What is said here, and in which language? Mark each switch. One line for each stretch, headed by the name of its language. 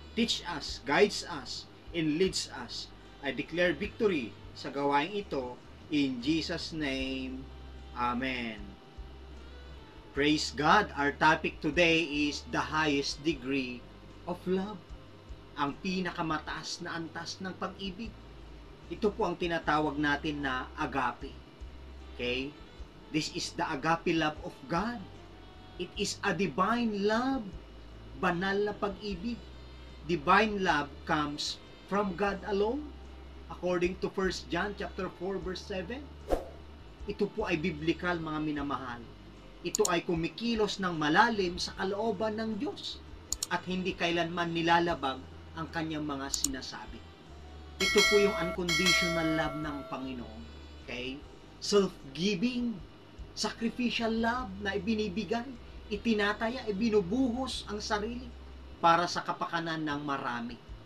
English: Teach us, guides us, and leads us. I declare victory
Filipino: sa gawain ito.
English: In Jesus' name, Amen. Praise God! Our topic today is the highest degree of love.
Filipino: Ang pinakamataas na antas ng pag-ibig. Ito po ang tinatawag natin na agape.
English: Okay? This is the agape love of God. It is a divine love.
Filipino: Banal na pag-ibig.
English: Divine love comes from God alone. According to 1 John chapter 4 verse 7.
Filipino: Ito po ay biblical, mga minamahal. Ito ay kumikilos ng malalim sa kalooban ng Diyos at hindi kailanman nilalabag ang kanyang mga sinasabi. Ito po yung unconditional love ng Panginoon. Okay?
English: Self-giving, sacrificial love
Filipino: na ibinibigay, itinataya, ibinubuhos ang sarili para sa kapakanan ng marami.